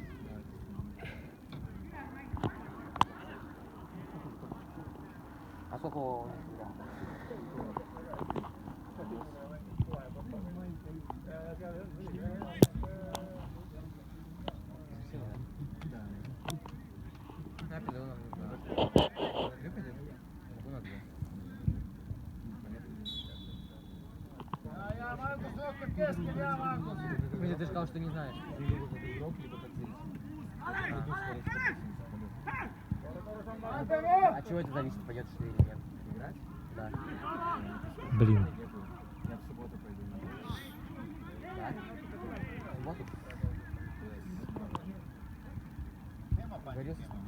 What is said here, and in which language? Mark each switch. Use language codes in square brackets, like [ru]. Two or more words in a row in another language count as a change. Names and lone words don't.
[ru] А сколько он играл? Я пойду на [fi] Markus, ootko kesken? Jaa, Markus! [ru] Ты сказал, что не знаешь. Antero! От чего это зависит, пойдет что или нет? Играть? Да. Блин. Я в субботу пойду. Да? В субботу? договорился с ним?